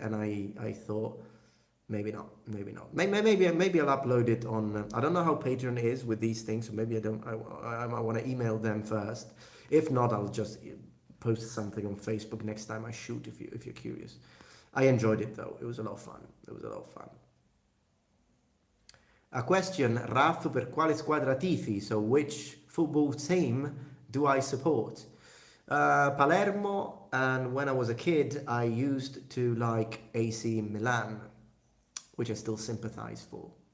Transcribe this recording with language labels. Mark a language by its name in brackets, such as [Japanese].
[English] And I thought, maybe not. Maybe I'll upload it on, I don't know how Patreon is with these things. So maybe I might want to email them first. If not, I'll just post something on Facebook next time I shoot, if you're curious. I enjoyed it though. It was a lot of fun. A question, [Italian] Raf, per quale squadra tifi? [English] So which football team do I support? Palermo, and when I was a kid, I used to like AC Milan, which I still sympathize for.